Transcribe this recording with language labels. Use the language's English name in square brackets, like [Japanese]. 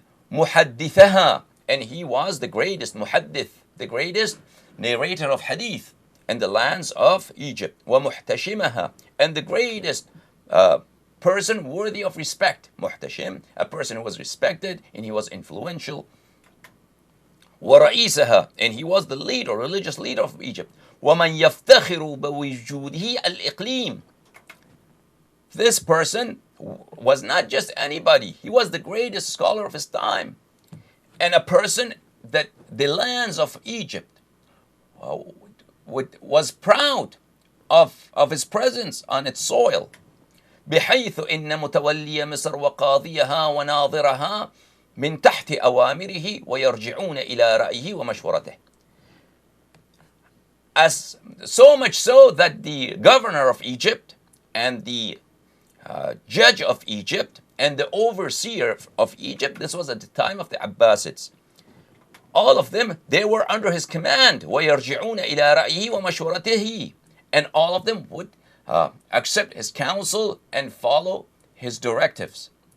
[Arabic] ومحدثها, [English] and he was the greatest muhaddith, the greatest narrator of hadith in the lands of Egypt. [Arabic] ومحتشمها, [English] and the greatest person worthy of respect. Muhtashim, a person who was respected and he was influential. [Arabic] ورئيسها, [English] and he was the leader, religious leader of Egypt. [Arabic] ومن يفتخر بوجوده الإقليم. [English] This person was not just anybody. He was the greatest scholar of his time, and a person that the lands of Egypt was proud of his presence on its soil. [Arabic] بحيث إن متولي مصر وقاضيها وناظرها من تحت أوامره ويرجعون إلى رأيه ومشورته. [English] As so much so that the governor of Egypt and the judge of Egypt and the overseer of Egypt, this was at the time of the Abbasids, all of them, they were under his command. [Arabic] وَيَرْجِعُونَ إِلَىٰ رَأْيِهِ وَمَشْوَرَتِهِ, [English] and all of them would accept his counsel and follow his directives.